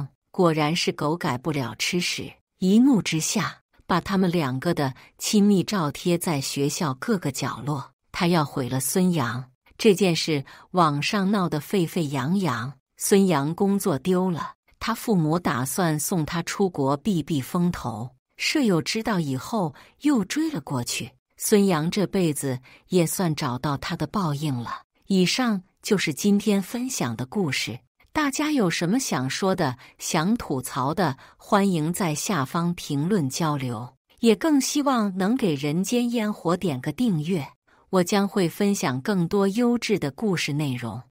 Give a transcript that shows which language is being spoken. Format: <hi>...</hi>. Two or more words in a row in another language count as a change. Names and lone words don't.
<zh>果然是狗改不了吃屎，一怒之下把他們2個的親密照貼在學校各個角落。他要毀了孫楊。這件事網上鬧得沸沸揚揚。孫楊工作丟了，他父母打算送他出國避避風頭。舍友知道以後又追了過去。孫楊這輩子也算找到他的報應了。以上就是今天分享的故事。大家有什麼想說的、想吐槽的，歡迎在下方評論交流。也更希望能給人間煙火點個訂閱，我將會分享更多優質的故事內容。</zh>